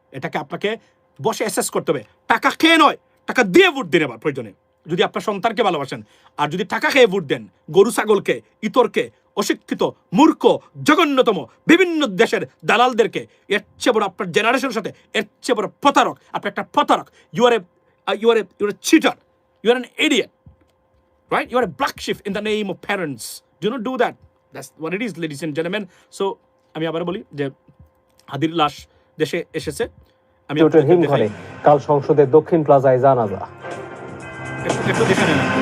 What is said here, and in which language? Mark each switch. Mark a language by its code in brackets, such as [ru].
[bn] এটাকে আপনাকে বসে অ্যাসেস করতে হবে। টাকা খেয়ে নয়, টাকা দিয়ে ভোট দিন এবার প্রয়োজনে, যদি আপনার সন্তানকে ভালোবাসেন। আর যদি টাকা খেয়ে ভোট দেন গরু ছাগলকে, ইতরকে, অশিক্ষিত, মূর্খ, জঘন্যতম বিভিন্ন দেশের দালালদেরকে, এর চেয়ে বড় আপনার জেনারেশনের সাথে এর চেয়ে বড় প্রতারক। আপনি একটা প্রতারক। [en] You are a cheater, you are an idiot, right? You are a black sheep in the name of parents. Do not do that. That's what it is, ladies and gentlemen. [bn] So আমি আবার বলি যে হাদির লাশ দেশে এসেছে। আমি হিমঘরে কাল সংসদের দক্ষিণ প্লাজায় জানাজা। একটু দেখে নেন।